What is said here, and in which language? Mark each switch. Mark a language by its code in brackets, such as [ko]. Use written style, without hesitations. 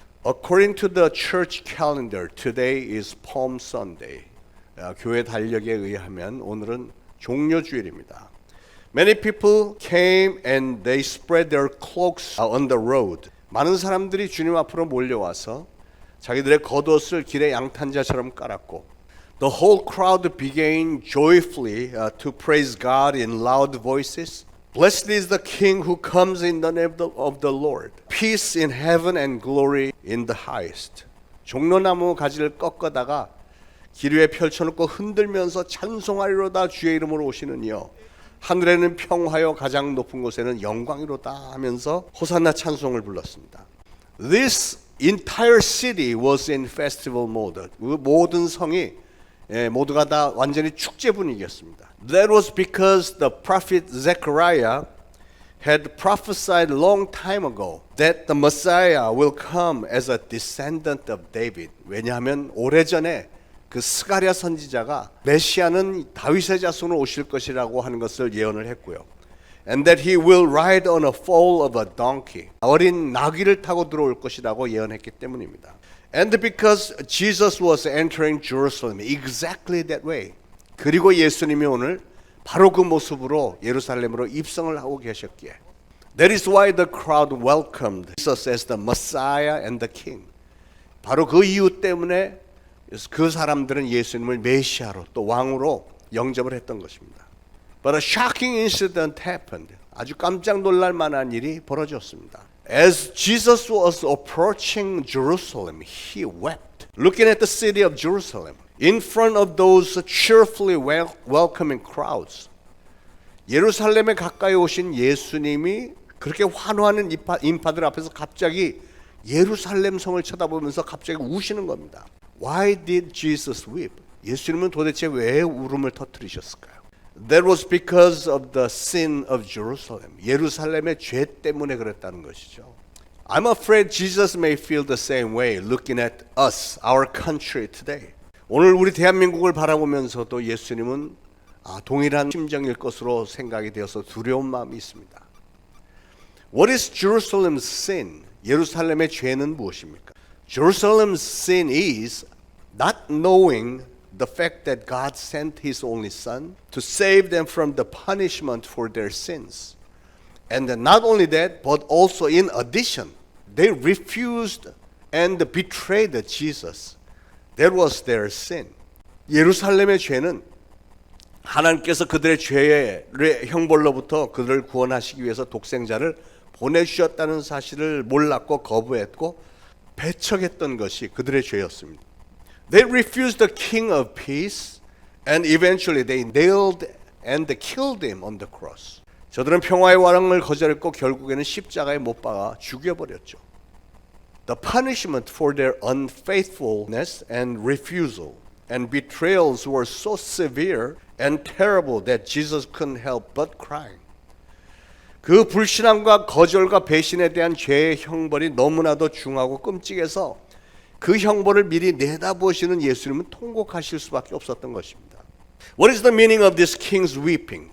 [en] According to the church calendar, today is Palm Sunday. [ko] 교회 달력에 의하면 오늘은 종려주일입니다. [en] Many people came and they spread their cloaks on the road. [ko] 많은 사람들이 주님 앞으로 몰려와서 자기들의 겉옷을 길의 양탄자처럼 깔았고 [en] The whole crowd began joyfully to praise God in loud voices. Blessed is the King who comes in the name of the Lord. Peace in heaven and glory in the highest. [ko] 종려나무 가지를 꺾어다가 길 위에 펼쳐놓고 흔들면서 찬송하리로다 주의 이름으로 오시는 이여. 하늘에는 평화요 가장 높은 곳에는 영광이로다 하면서 호산나 찬송을 불렀습니다. [en] This entire city was in festival mode. [ko] 그 모든 성이 모두가 다 완전히 축제 분위기였습니다. [en] That was because the prophet Zechariah had prophesied long time ago that the Messiah will come as a descendant of David. [ko] 왜냐하면 오래전에 그 스가랴 선지자가 메시아는 다윗의 자손으로 오실 것이라고 하는 것을 예언을 했고요. [en] And that he will ride on a foal of a donkey. [ko] 어린 나귀를 타고 들어올 것이라고 예언했기 때문입니다. [en] And because Jesus was entering Jerusalem exactly that way. [ko] 그리고 예수님이 오늘 바로 그 모습으로 예루살렘으로 입성을 하고 계셨기에 [en] That is why the crowd welcomed Jesus as the Messiah and the King. [ko] 바로 그 이유 때문에 그 사람들은 예수님을 메시아로 또 왕으로 영접을 했던 것입니다. [en] But a shocking incident happened. [ko] 아주 깜짝 놀랄 만한 일이 벌어졌습니다. [en] As Jesus was approaching Jerusalem, he wept. Looking at the city of Jerusalem, in front of those cheerfully welcoming crowds. [ko] 예루살렘에 가까이 오신 예수님이 그렇게 환호하는 인파들 앞에서 갑자기 예루살렘 성을 쳐다보면서 갑자기 우시는 겁니다. [en] Why did Jesus weep? [ko] 예수님은 도대체 왜 울음을 터뜨리셨을까요? [en] That was because of the sin of Jerusalem. [ko] 예루살렘의 죄 때문에 그랬다는 것이죠. [en] I'm afraid Jesus may feel the same way looking at us, our country today. [ko] 오늘 우리 대한민국을 바라보면서도 예수님은 동일한 심정일 것으로 생각이 되어서 두려운 마음이 있습니다. [en] What is Jerusalem's sin? [ko] 예루살렘의 죄는 무엇입니까? [en] Jerusalem's sin is not knowing the fact that God sent His only Son to save them from the punishment for their sins. And not only that, but also in addition, they refused and betrayed Jesus. That was their sin. [ko] 예루살렘의 죄는 하나님께서 그들의 죄의 형벌로부터 그들을 구원하시기 위해서 독생자를 보내주셨다는 사실을 몰랐고 거부했고 배척했던 것이 그들의 죄였습니다. [en] They refused the King of Peace and eventually they nailed and killed him on the cross. [ko] 저들은 평화의 왕을 거절했고 결국에는 십자가에 못 박아 죽여버렸죠. [en] The punishment for their unfaithfulness and refusal and betrayals were so severe and terrible that Jesus couldn't help but crying. [ko] 그 불신앙과 거절과 배신에 대한 죄의 형벌이 너무나도 중하고 끔찍해서 그 형벌을 미리 내다보시는 예수님은 통곡하실 수밖에 없었던 것입니다. [en] What is the meaning of this king's weeping?